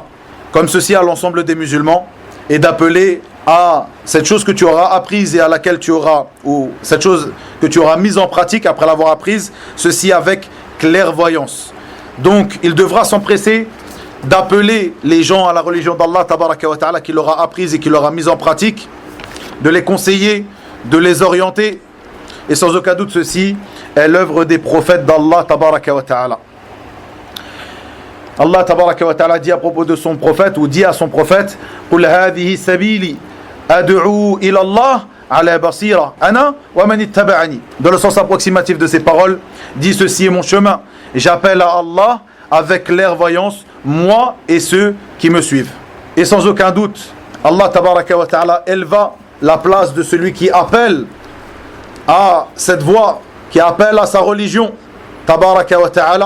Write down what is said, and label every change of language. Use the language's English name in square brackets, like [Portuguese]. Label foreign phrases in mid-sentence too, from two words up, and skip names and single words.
[French] Comme ceci à l'ensemble des musulmans, et d'appeler à cette chose que tu auras apprise et à laquelle tu auras, ou cette chose que tu auras mise en pratique après l'avoir apprise, ceci avec clairvoyance. Donc il devra s'empresser d'appeler les gens à la religion d'Allah [Arabic] تبارك وتعالى [French] qu'il aura apprise et qu'il aura mise en pratique, de les conseiller, de les orienter, et sans aucun doute ceci est l'œuvre des prophètes d'Allah [Arabic] تبارك وتعالى. [French] Allah [Arabic] تبارك وتعالى [French] dit à propos de son prophète, ou dit à son prophète, [Arabic] قُلْ هَذِهِ سَبِيلِ أَدْعُوا إِلَى اللَّهِ عَلَى بَصِيرَةٍ أَنَا وَمَنِ اتَّبَعَنِي. [French] Dans le sens approximatif de ces paroles, dit ceci est mon chemin, j'appelle à Allah avec clairvoyance, moi et ceux qui me suivent. Et sans aucun doute, Allah [Arabic] تبارك وتعالى [French] éleva la place de celui qui appelle à cette voie, qui appelle à sa religion, [Arabic] تبارك وتعالى.